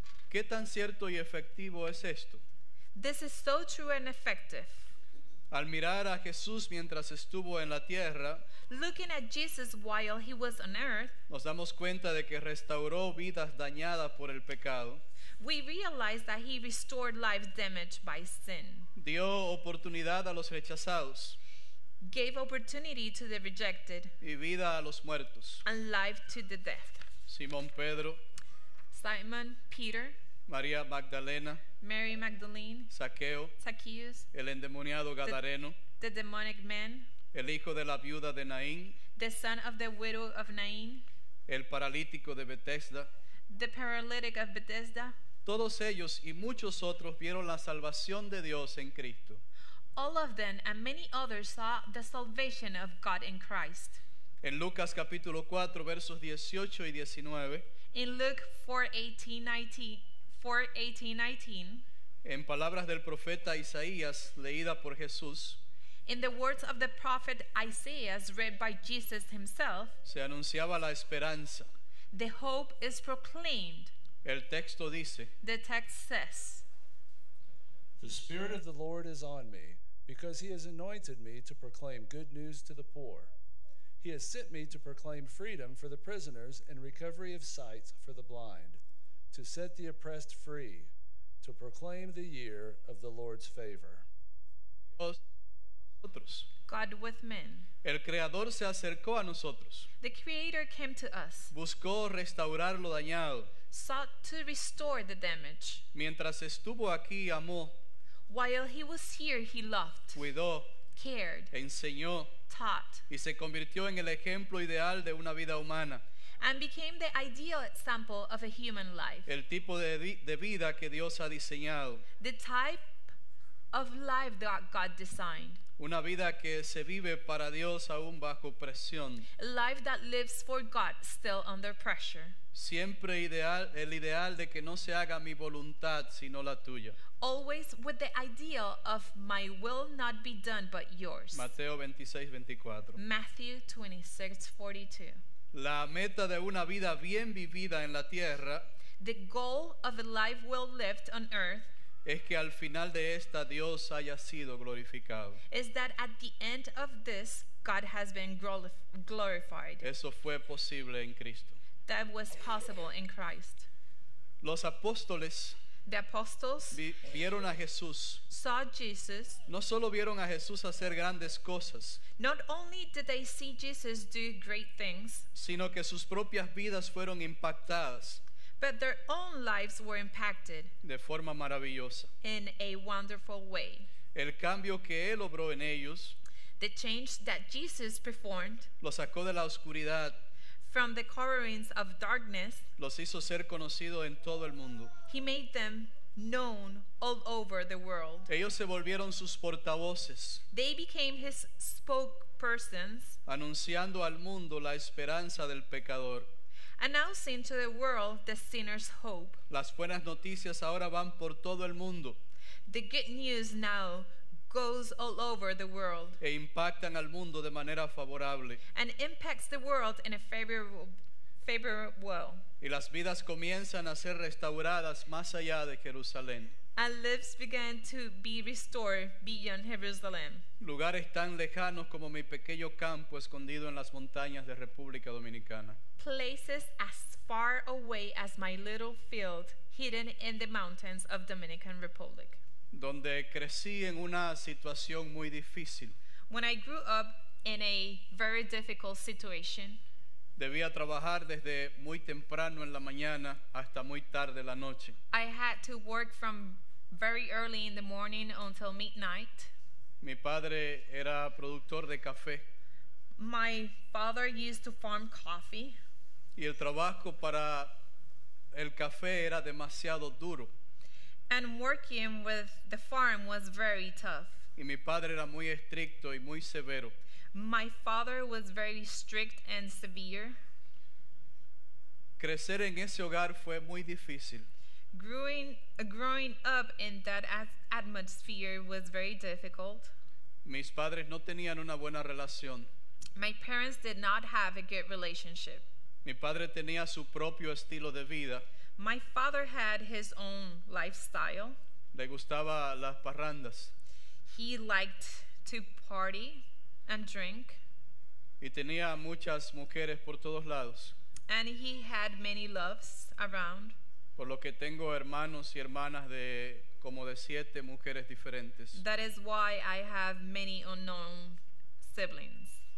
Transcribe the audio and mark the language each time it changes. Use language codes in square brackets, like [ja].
[es] ¿Qué tan cierto y efectivo es esto? [en] This is so true and effective. [es] Al mirar a Jesús mientras estuvo en la tierra, [en] Looking at Jesus while he was on earth, [es] nos damos cuenta de que restauró vidas dañadas por el pecado, [en] we realize that he restored lives damaged by sin, [es] dio oportunidad a los rechazados [en] gave opportunity to the rejected, [es] y vida a los muertos. [en] and life to the dead. [es] Simón Pedro, [en] Simon, Peter, [es] María Magdalena, [en] Mary Magdalene, [es] Zaqueo, [en] Zacchaeus, [es] el endemoniado Gadareno, [en] the demonic man, [es] el hijo de la viuda de Naín, [en] the son of the widow of Nain, [es] el paralítico de Betesda. [en] the paralytic of Bethesda. [es] Todos ellos y muchos otros vieron la salvación de Dios en Cristo. [en] All of them and many others saw the salvation of God in Christ. [es] En Lucas capítulo 4 versos 18 y 19, [en] In Luke 4:18-19, [es] en palabras del profeta Isaías leída por Jesús, [en] in the words of the prophet Isaiah read by Jesus himself, [es] se anunciaba la esperanza. [en] the hope is proclaimed. [es] El texto dice, [en] The text says, The Spirit of the Lord is on me, because he has anointed me to proclaim good news to the poor. He has sent me to proclaim freedom for the prisoners and recovery of sight for the blind, to set the oppressed free, to proclaim the year of the Lord's favor. [es] Dios nosotros. [en] God with men. [es] El Creador se acercó a nosotros, [en] The Creator came to us, [es] buscó restaurar lo dañado. [en] sought to restore the damage. [es] Mientras estuvo aquí, amó, [en] While he was here, he loved, [es] cuidó, [en] cared, [es] enseñó [en] taught, [es] y se convirtió en el ejemplo ideal de una vida humana, [en] and became the ideal example of a human life. [es] el tipo de vida que Dios ha diseñado. [en] The type of life that God designed. [es] Una vida que se vive para Dios aún bajo presión. [en] A life that lives for God still under pressure. [es] Siempre el ideal de que no se haga mi voluntad sino la tuya. [en] Always with the ideal of my will not be done but yours. [es] Mateo 26:24. [en] Matthew 26:42. [es] La meta de una vida bien vivida en la tierra [en] The goal of a life well lived on earth [es] es que al final de esta Dios haya sido glorificado. [en] is that at the end of this, God has been glorified. [es] Eso fue posible en Cristo. [en] That was possible in Christ. [es] Los apóstoles [en] The apostles [es] vieron a Jesús. [en] saw Jesus. [es] No solo vieron a Jesús hacer grandes cosas, [en] Not only did they see Jesus do great things, [es] sino que sus propias vidas fueron impactadas [en] but their own lives were impacted [es] de forma maravillosa. [en] in a wonderful way. [es] El cambio que Él obró en ellos [en] The change that Jesus performed [es] los sacó de la oscuridad, [en] from the coverings of darkness, [es] los hizo ser conocidos en todo el mundo. [en] he made them known all over the world. [es] Ellos se volvieron sus portavoces, [en] They became his spokespersons, [es] anunciando al mundo la esperanza del pecador. [en] announcing to the world the sinner's hope. [es] Las buenas noticias ahora van por todo el mundo [en] The good news now goes all over the world [es] e impactan al mundo de manera favorable. [en] and impacts the world in a favorable way. [es] Y las vidas comienzan a ser restauradas más allá de Jerusalén. [en] And lives began to be restored beyond Jerusalem. [es] Lugares tan lejanos como mi pequeño campo escondido en las montañas de República Dominicana. [en] Places as far away as my little field hidden in the mountains of Dominican Republic. [es] Donde crecí en una situación muy difícil. [en] When I grew up in a very difficult situation, [es] Debía trabajar desde muy temprano en la mañana hasta muy tarde en la noche. [en] I had to work from very early in the morning until midnight. [es] Mi padre era productor de café [en] My father used to farm coffee, [es] y el trabajo para el café era demasiado duro. [en] and working with the farm was very tough. [es] Y mi padre era muy estricto y muy severo. [en] My father was very strict and severe. [es] Crecer en ese hogar fue muy difícil. [en] Growing up in that atmosphere was very difficult. [es] Mis padres no tenían una buena relación. [en] My parents did not have a good relationship. [es] Mi padre tenía su propio estilo de vida. [en] My father had his own lifestyle. [es] Le gustaba las parrandas [en] He liked to party and drink, [es] y tenía muchas mujeres por todos lados. [en] and he had many loves around. [es] Por lo que tengo hermanos y hermanas de como de 7 mujeres diferentes. [en] That is why I have many unknown siblings.